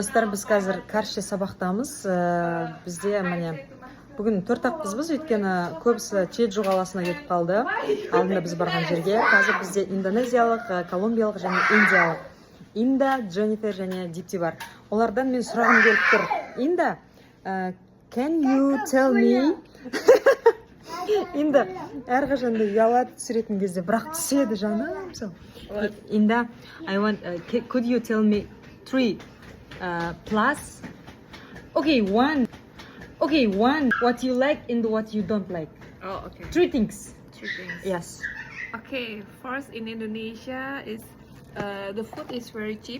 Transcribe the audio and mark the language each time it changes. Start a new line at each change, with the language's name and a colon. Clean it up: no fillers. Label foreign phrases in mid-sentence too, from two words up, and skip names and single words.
Kazakh: Достар, біз қазір Карши сабақтамыз. Бізде міне бүгін 4-ақ өйткені көбісі Чеджу қаласына кетіп қалды. Алдында біз барған жерге. Қазір бізде индонезиялық, колумбиялық және индиялық. Инда, Дженнифер және Дипти бар. Олардан мен сұрағым келіп тұр. Инда,
English: can you tell me?
Kazakh: Инда әрқашанда ұялады түсіретін кезде, бірақ түседі жаным. Инда,
English: could you tell me 3 plus? Okay, one. What you like and what you don't like. Oh, okay. 3 things. 3 things. Yes. Okay, first in Indonesia is the food is very cheap.